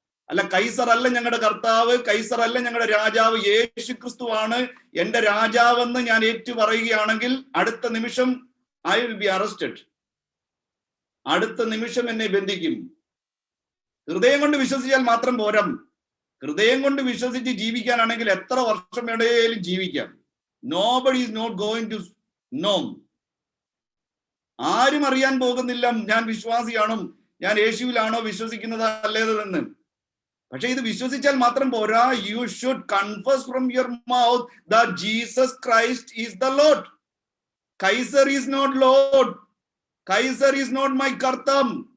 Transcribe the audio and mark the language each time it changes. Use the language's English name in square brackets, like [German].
[Malayalam] അല്ല, കൈസർ അല്ല ഞങ്ങളുടെ കർത്താവ്, കൈസർ അല്ല ഞങ്ങളുടെ രാജാവ്, യേശു ക്രിസ്തുവാണ് എന്റെ രാജാവെന്ന് ഞാൻ ഏറ്റു പറയുകയാണെങ്കിൽ അടുത്ത നിമിഷം [English] I will be arrested. [Malayalam] അടുത്ത നിമിഷം എന്നെ ബന്ധിക്കും. ഹൃദയം കൊണ്ട് വിശ്വസിച്ചാൽ മാത്രം പോരാ. ഹൃദയം കൊണ്ട് വിശ്വസിച്ച് ജീവിക്കാനാണെങ്കിൽ എത്ര വർഷം വേണേലും ജീവിക്കാം. [English] Nobody is not going to know. [Malayalam] ആരും അറിയാൻ പോകുന്നില്ല ഞാൻ വിശ്വാസിയാണോ, ഞാൻ യേശുവിലാണോ വിശ്വസിക്കുന്നത് അല്ലേതെന്ന്. പക്ഷെ ഇത് വിശ്വസിച്ചാൽ മാത്രം പോരാ. [English] You should confess from your mouth that Jesus Christ is the Lord. Kaiser is not Lord. Kaiser is not my കർത്താവ്.